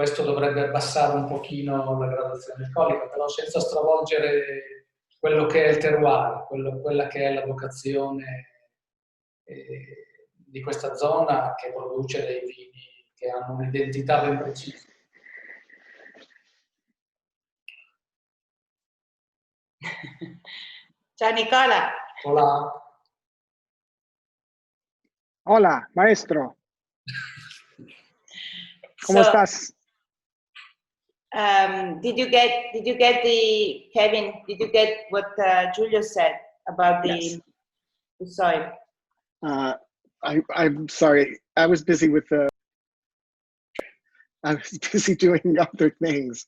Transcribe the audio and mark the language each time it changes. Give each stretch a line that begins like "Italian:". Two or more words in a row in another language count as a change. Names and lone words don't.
Italian: questo dovrebbe abbassare un pochino la gradazione alcolica, però senza stravolgere quello che è il terroir, quella che è la vocazione di questa zona che produce dei vini che hanno un'identità ben precisa. Ciao Nicola.
Spanish: Hola. Hola, maestro. ¿Cómo estás?
English: Did you get the Kevin? Did you get what Giulio said about Yes. the soil? I'm sorry. I was busy doing other things.